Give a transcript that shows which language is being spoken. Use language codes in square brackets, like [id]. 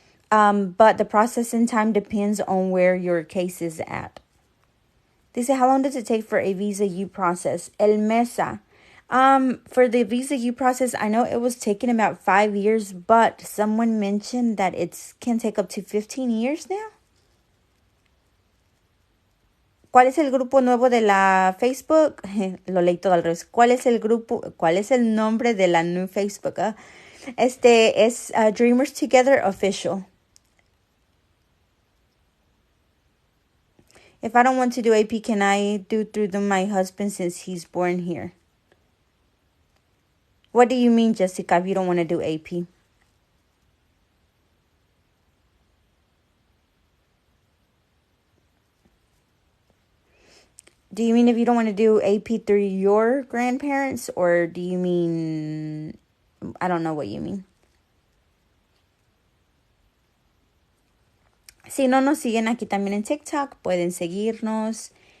[en] But the processing time depends on where your case is at. They say, how long does it take for a Visa U process? El Mesa. For the Visa U process, I know it was taking about 5 years, but someone mentioned that it can take up to 15 years now. [es] ¿Cuál es el grupo nuevo de la Facebook? Lo leí todo al revés. ¿Cuál es el nombre de la new Facebook? Es Dreamers2gether official. [en] If I don't want to do AP, can I do through my husband since he's born here? What do you mean, Jessica, if you don't want to do AP? Do you mean if you don't want to do AP through your grandparents? Or do you mean... I don't know what you mean. [es] Si no nos siguen aquí también en TikTok, pueden seguirnos.